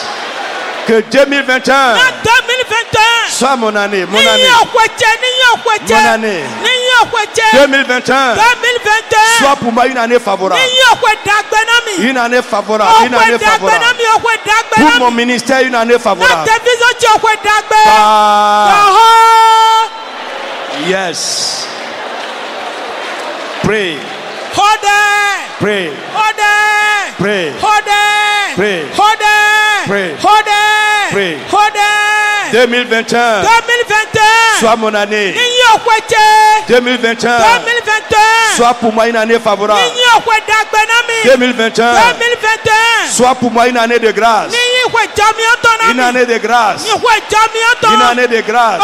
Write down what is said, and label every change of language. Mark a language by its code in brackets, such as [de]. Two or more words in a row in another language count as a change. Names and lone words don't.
[fr] Que 2021 soit mon année. 2021 soit pour moi une année favorable. Une année favorable. Pour mon ministère, une année favorable. [en] Yes. Pray. Pray. Pray. Pray. Pray. [fr] Pray. 2021 soit mon année. 2021 soit pour moi une année favorable. 2021 soit pour moi une année de grâce. Une année de grâce. Une année de grâce.